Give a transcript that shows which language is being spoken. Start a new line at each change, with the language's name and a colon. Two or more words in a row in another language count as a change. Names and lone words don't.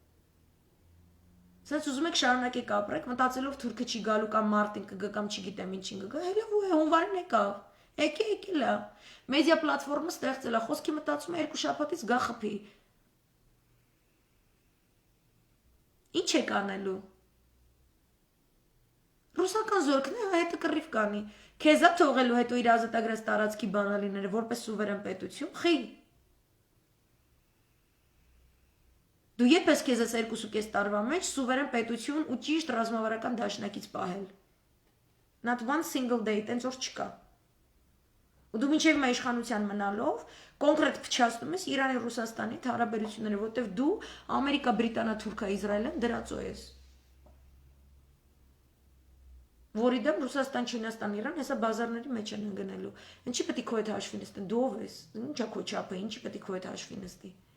Armenian: սենց ուզում եք շարունակեք ապրեք, մտածելով թուրքը չի գալու կամ մարտին կգա կամ չգիտեմ ինչին կգա, հելևու է, հունվարին եկավ, եկել է, մեդիա պլատվորմը ստեղծել է, խոսքի մտածում է 2 շաբաթից գա խփի։ Ինչ եք անելու։ Ռուսական զորքն է, հետը կռիվ կանի, քեզ է թողելու հետո իր ազատագրած տարածքի բանալիները որպես սուվերեն պետություն, խի։ Դու երբ ես քեզ այս 2.5 տարվա մեջ սուվերեն պետություն ու ճիշտ ռազմավարական դաշնակից պահել։
English: Not one single day,
Armenian: տենց որ չկա։ Ու դու մինչև մա իշխանության մնալով կոնկրետ փչացնում ես Իրանի Ռուսաստանի հարաբերությունները, որտեվ դու Ամերիկա, Բրիտանիա, Թուրքիա, Իսրայելն դրածո ես։ Որի դեմ Ռուսաստան, Չինաստան, Իրան հեսա բազարների մեջ են ընկնելու։ Ինչի պետք է քո հետ հաշվի նստեն, դու ով ես։ Ինչա քո չափը, ինչի պետք է քո հետ հաշվի նստի։